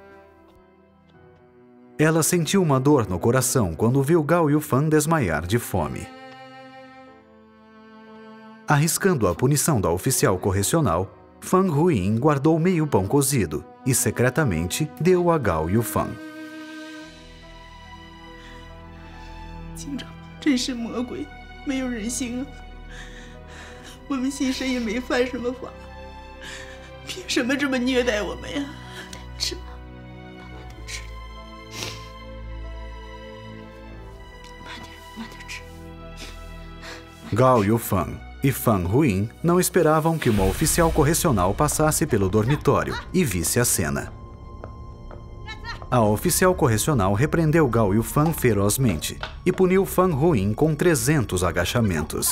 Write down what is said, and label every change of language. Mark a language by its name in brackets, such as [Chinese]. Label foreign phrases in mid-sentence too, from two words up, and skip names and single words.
[Portuguese] Ela sentiu uma dor no coração quando viu Gao Yufang desmaiar de fome. Arriscando a punição da oficial correcional, Fan Huyin guardou meio pão cozido e secretamente deu a Gao Yufang. [Chinese] 没有人性啊！我们新生也没犯什么法，凭什么这么虐待我们呀？吃吧，慢慢的吃，慢点吃。 [Portuguese] Gao Yufang e Fan Huyin não esperavam que uma oficial correcional passasse pelo dormitório e visse a cena. A oficial correcional repreendeu Gao Yufang ferozmente e puniu Fan Huyin com 300 agachamentos.